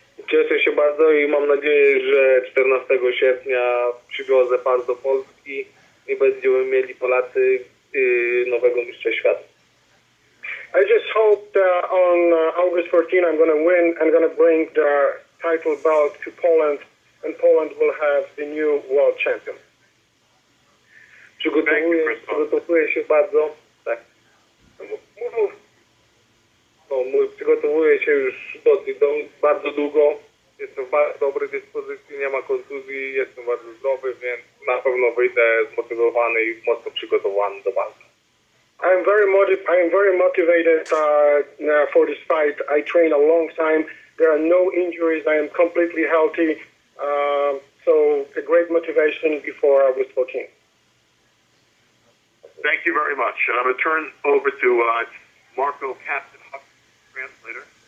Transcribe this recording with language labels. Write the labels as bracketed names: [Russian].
[Polish] Cieszę się bardzo i mam nadzieję, że 14 sierpnia przywiozę pas do Polski i będziemy mieli Polacy nowego mistrza świata. [English] I just hope that on August 14 I'm going to win and going to bring the title belt to Poland, and Poland will have the new world champion. [Polish] Przygotowuję się bardzo. Tak. No, przygotowuję się już bardzo długo. Jestem w bardzo dobrej dyspozycji, nie ma kontuzji, jestem bardzo zdrowy, więc na pewno wyjdę zmotywowany i mocno przygotowany do walki. [English] I am very motivated for this fight. I train a long time. There are no injuries. I am completely healthy. So a great motivation before I was talking. Thank you very much. And I'm going to turn over to Marco, Captain Huck, translator.